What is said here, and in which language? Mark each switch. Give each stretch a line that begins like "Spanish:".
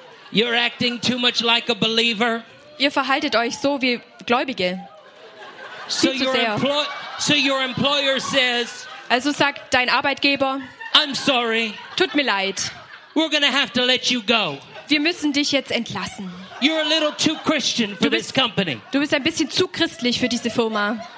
English: You're acting too much like a believer.
German: Ihr verhaltet euch so wie Gläubige.
English: So your employer says.
German: Also sagt dein Arbeitgeber.
English: I'm sorry.
German: Tut mir leid.
English: We're gonna have to let you go.
German: Wir müssen dich jetzt entlassen.
English: You're a little too Christian for this company.
German: Du bist ein bisschen zu christlich für diese Firma.